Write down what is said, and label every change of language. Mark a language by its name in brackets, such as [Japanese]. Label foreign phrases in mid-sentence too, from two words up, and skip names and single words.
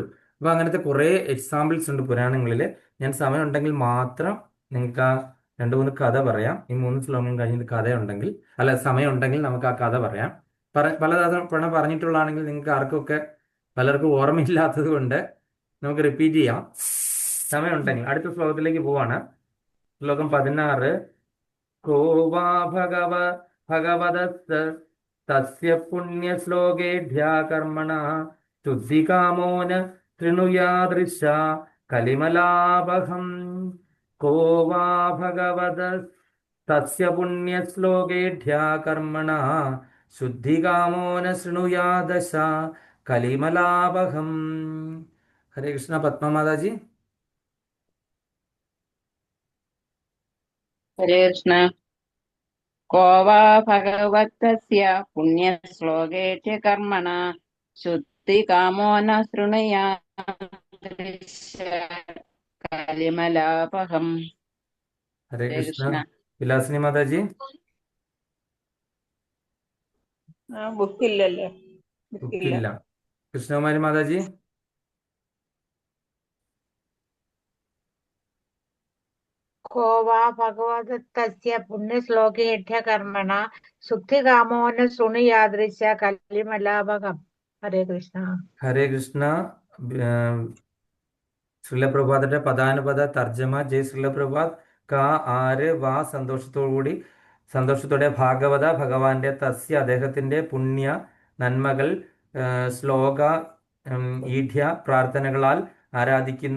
[Malayalam] അപ്പൊ അങ്ങനത്തെ കുറേ എക്സാമ്പിൾസ് ഉണ്ട് പുരാണങ്ങളിൽ. ഞാൻ സമയം ഉണ്ടെങ്കിൽ മാത്രം നിങ്ങൾക്ക് ആ രണ്ട് മൂന്ന് കഥ പറയാം. ഈ 3 ശ്ലോകം കഴിഞ്ഞിട്ട് കഥയുണ്ടെങ്കിൽ, അല്ല സമയം ഉണ്ടെങ്കിൽ നമുക്ക് ആ കഥ പറയാം. പല പറഞ്ഞിട്ടുള്ളതാണെങ്കിൽ നിങ്ങൾക്ക് ആർക്കൊക്കെ പലർക്കും ഓർമ്മയില്ലാത്തത് കൊണ്ട് നമുക്ക് റിപ്പീറ്റ് ചെയ്യാം. സമയം ഉണ്ടെങ്കിൽ അടുത്ത ശ്ലോകത്തിലേക്ക് പോവാണ്. ശ്ലോകം 16. [Sanskrit] को वा भगवदस्य तस्य पुण्यश्लोकेढ्या कर्मणा शुद्धिकामो न शृणुयादृशा कलिमलापहम्. को वा भगवदस्य पुण्यश्लोकेढ्या कर्मणा शुद्धिकामो न शृणुयादशा कलिमलापहम्. [Hindi] हरे कृष्णा. पद्मा माता जी. हरे कृष्ण. [Sanskrit] को वा भगवतस्य पुण्यश्लोके च कर्मणा शुद्धिकामो न शृणुयात् कलिमलापहम्. [Hindi] हरे हरे कृष्णा. कृष्ण. विलासिनी माता जी. [Malayalam] ബുക്കില്ലല്ലേ? ബുക്കില്ല. ബുക്കില്ല. കൃഷ്ണകുമാരി മാതാജി. [Sanskrit] को वा भगवदत्तस्य पुण्यश्लोकेढ्य कर्मणा शुद्धिकामो न शृणुयादृश कलिमलापहम्. [Hindi] हरे कृष्ण. [Malayalam] ഹരേ കൃഷ്ണ. ശ്രീലപ്രഭാതന്റെ പദാനുപദ തർജ്ജമ. ജയ് ശ്രീലപ്രഭാത്. കാ ആര് വാ സന്തോഷത്തോടെ ഭാഗവത ഭഗവാന്റെ തസ്യ അദ്ദേഹത്തിന്റെ പുണ്യ നന്മകൾ ശ്ലോക ഈഢ്യ പ്രാർത്ഥനകളാൽ ആരാധിക്കുന്നു.